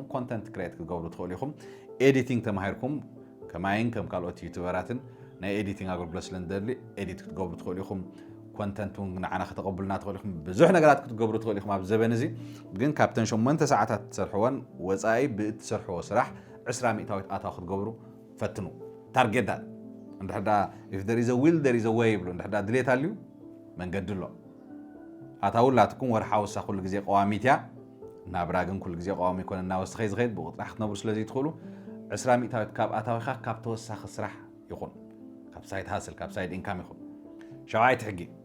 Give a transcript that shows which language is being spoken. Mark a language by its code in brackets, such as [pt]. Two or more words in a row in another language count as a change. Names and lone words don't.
[en] content create [ti] ክትገብሩ ትኽእሉ ኢኹም ኤዲቲንግ ተማሂርኩም ከማይን ከም ካልኦት ዩቱበራትን ናይ ኤዲቲንግ ኣገልግሎት ስለንደሊ ኤዲት ክትገብሩ ትኽእሉ ኢኹም ኮንተንት ንዓና ከተቐብሉና ትኽእሉ ኢኹም ብዙሕ ነገራት ክትገብሩ ትኽእሉ ኢኹም ኣብ ዘበን እዚ ግን ካብተን 8 ሰዓታት ትሰርሕዎን ወፃኢ ብእትሰርሕዎ ስራሕ 20 ሚእታዊት ኣታዊ ክትገብሩ ፈትኑ [en] target that [ti] እንድሕር [en] if there is a will there is a way [ti] ብሎ እንድሕር ድሌት ኣልዩ መንገዲ ኣሎ ኣታውላትኩም ወርሓዊ ሳ ኩሉ ግዜ ቀዋሚት እያ ናብራ ግን ኩሉ ግዜ ቀዋሚ ይኮነ እናወስኸ ዝኸይድ ብቁጥራ ክትነብሩ ስለዚ ትኽእሉ 20 ሚእታዊት ካብ ኣታዊኻ ካብ ተወሳኺ ስራሕ ይኹን ካብ [en] side hustle [ti] ካብ [en] side income [ti] ይኹን ሸውዓይቲ ሕጊ